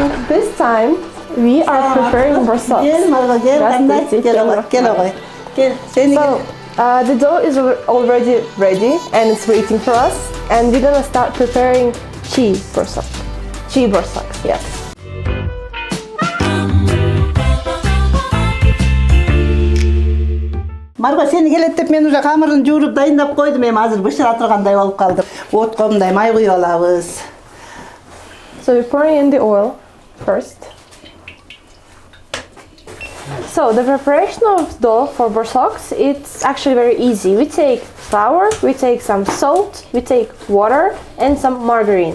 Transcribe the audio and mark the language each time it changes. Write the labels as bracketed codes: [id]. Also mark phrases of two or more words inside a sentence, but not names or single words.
[en] This time we are preparing borsok. So the dough is already ready and it's waiting for us, and we're gonna start preparing borsok. Borsoks, yes. [ky] Marga seni келет деп мен уже камырын жууруп дайындап койдум, эми азыр бышыра тургандай болуп калдым. Отко мындай май куюп алабыз. [en] So we're pouring in the oil first. So the preparation of dough for borsoks, it's actually very easy. We take flour, we take some salt, we take water and some margarine.